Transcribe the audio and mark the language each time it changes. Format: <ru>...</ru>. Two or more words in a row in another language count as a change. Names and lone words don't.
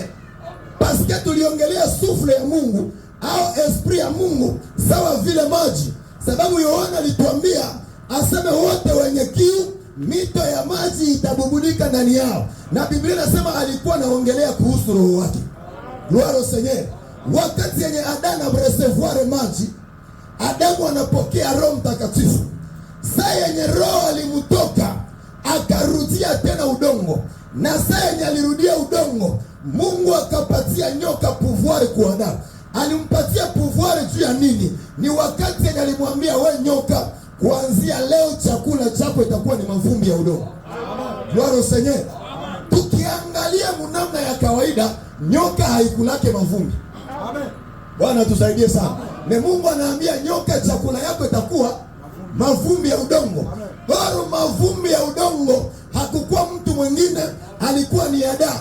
<sw>Paske tuliongelea sufle ya Mungu au esprit ya Mungu sawa vile maji, sababu Yohana alituambia aseme wote wenye kiu mito ya maji itabubulika ndani yao, na Biblia inasema alikuwa anaongelea kuhusu roho wake.</sw> <fr>Gloire au Seigneur.</fr> <sw>Wakati yenye Adamu recevoir maji, Adamu anapokea Roho Mtakatifu. Saa yenye roho alimtoka, akarudia tena udongo, na saa yenye alirudia udongo, Mungu akapatia nyoka pouvoir kwa Adamu. Alimpatia pouvoir juu ya nini? Ni wakati yenye alimwambia, we nyoka, kuanzia leo chakula chako itakuwa ni mavumbi ya udongo.</sw> <fr>Gloire au Seigneur.</fr> <sw>Tukiangalia namna ya kawaida, nyoka haikulake mavumbi. Amen. Bwana tusaidie sana. Na Mungu anaambia nyoka, chakula yako itakuwa mavumbi ya udongo. Bado mavumbi ya udongo hakukuwa mtu mwingine, alikuwa ni Adamu.</sw>